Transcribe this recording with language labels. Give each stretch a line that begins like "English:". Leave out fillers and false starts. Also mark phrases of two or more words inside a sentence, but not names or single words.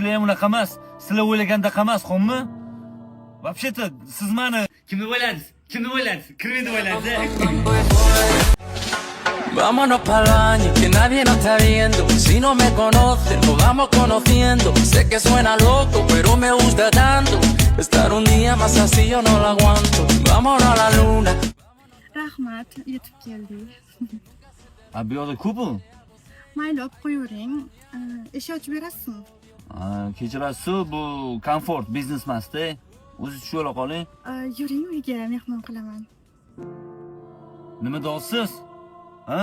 Uzbek: taksilar ham unaqa emas. Sizlar o'ylagandaqa emas, xo'pmi? Вообще-то siz meni kimni o'yladingiz? Kimni o'yladingiz? Kirmay deb o'yladingiz.
Spanish: Vámonos para el baño, que nadie nos está viendo. Si no me conoces, nos vamos conociendo. Sé que suena loco, pero me gusta tanto. Estar un día más así yo no lo aguanto. Vámonos a la luna.
Uzbek: Rahmat, yetib keldik. Bu yoqda ko'p-ku. Mayli, olib qo'yavering. Eshik ochib berasizmi? Kechirasiz, bu komfort biznes emas-da. O'zingiz tushib ola qoling. Yuring, uyga mehmon qilaman. Nima deysiz? Ha?